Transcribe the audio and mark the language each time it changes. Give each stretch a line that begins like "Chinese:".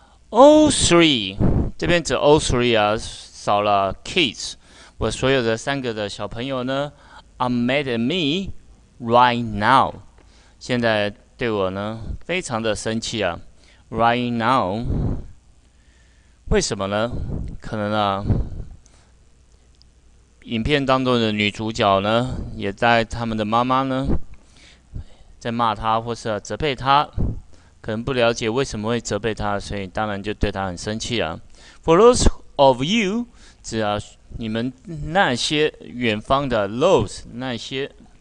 English: All three
Chinese: 这边指
English: all three
Chinese: 啊，少了 kids。我所有的3个的小朋友呢 ，
English: are mad at me right now。
Chinese: 现在对我呢，非常的生气啊。
English: Right now，
Chinese: 为什么呢？可能啊，影片当中的女主角呢，也在他们的妈妈呢，在骂她或是责备她，可能不了解为什么会责备她，所以当然就对她很生气啊。
English: For those of you，
Chinese: 指啊你们那些远方的 those 那些。